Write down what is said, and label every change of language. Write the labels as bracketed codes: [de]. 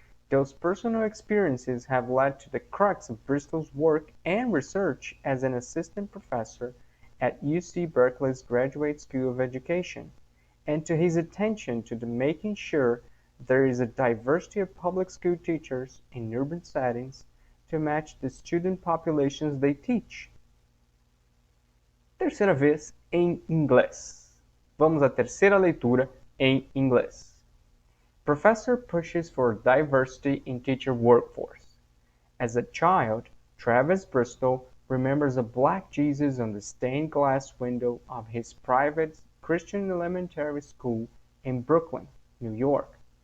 [en] Those personal experiences have led to the crux of Bristol's work and research as an assistant professor at UC Berkeley's Graduate School of Education, and to his attention to making sure there is a diversity of public school teachers in urban settings to match the student populations they teach. [pt] Terceira vez em inglês. Vamos à terceira leitura em inglês. [en] Professor pushes for diversity in teacher workforce. As a child, Travis Bristol remembers a black Jesus on the stained glass window of his private Christian elementary school in Brooklyn, New York.